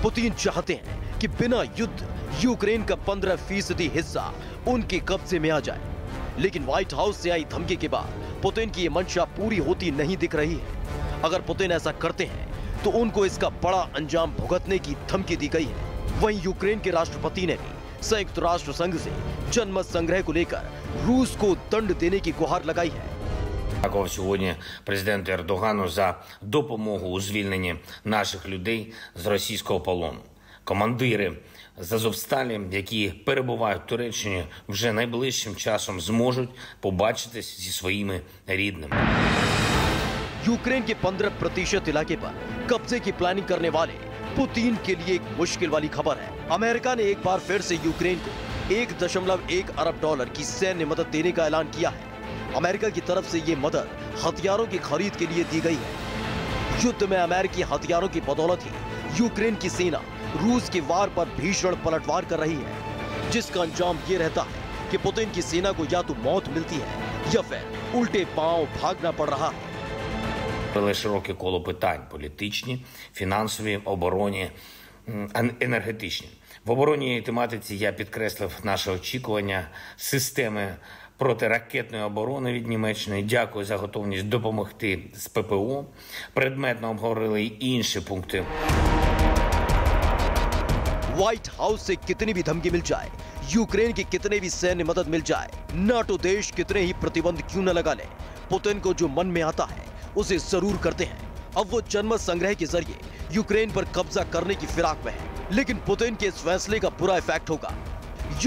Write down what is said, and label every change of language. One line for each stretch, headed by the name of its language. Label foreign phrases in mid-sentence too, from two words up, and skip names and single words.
Hindi: पुतिन चाहते हैं कि बिना युद्ध यूक्रेन का 15% हिस्सा उनके कब्जे में आ जाए, लेकिन व्हाइट हाउस से आई धमकी के बाद पुतिन की यह मंशा पूरी होती नहीं दिख रही है। अगर पुतिन ऐसा करते हैं तो उनको इसका बड़ा अंजाम भुगतने की धमकी दी गई है। वहीं यूक्रेन के राष्ट्रपति ने भी संयुक्त राष्ट्र संघ से जनमत संग्रह को लेकर रूस को दंड देने की गुहार लगाई है।
Ukrainian: Дякую сьогодні президенту Ердогану за допомогу у звільненні наших людей з російського полону. Командири з Азовсталі, які перебувають в Туреччині, вже найближчим часом зможуть побачитись зі своїми рідними.
Hindi: यूक्रेन के 15% इलाके पर कब्जे की प्लानिंग करने वाले पुतिन के लिए एक मुश्किल वाली खबर है। अमेरिका ने एक बार फिर से यूक्रेन को $1.1 अरब की सैन्य मदद देने का ऐलान किया है। अमेरिका की तरफ से ये मदद हथियारों की खरीद के लिए दी गई है। युद्ध में अमेरिकी हथियारों की बदौलत ही यूक्रेन की सेना रूस के वार पर भीषण पलटवार कर रही है, जिसका अंजाम ये रहता है कि पुतिन की सेना को या तो मौत मिलती है या फिर उल्टे पांव भागना पड़ रहा है।
Ukrainian: Широке коло питань – політичні, фінансові, оборонні, енергетичні. В оборонній тематиці я підкреслив наше очікування системи протиракетної оборони від Німеччини. Дякую за готовність допомогти з ППО. Предметно обговорили й інші пункти.
Hindi: व्हाइट हाउस से कितनी भी धमकी मिल जाए, यूक्रेन की कितने भी सैन्य मदद मिल जाए, नाटो देश कितने ही प्रतिबंध क्यों न लगा ले, पुतिन को जो मन में आता है उसे जरूर करते हैं। अब वो जनमत संग्रह के जरिए यूक्रेन पर कब्जा करने की फिराक में है, लेकिन पुतिन के इस फैसले का बुरा इफेक्ट होगा।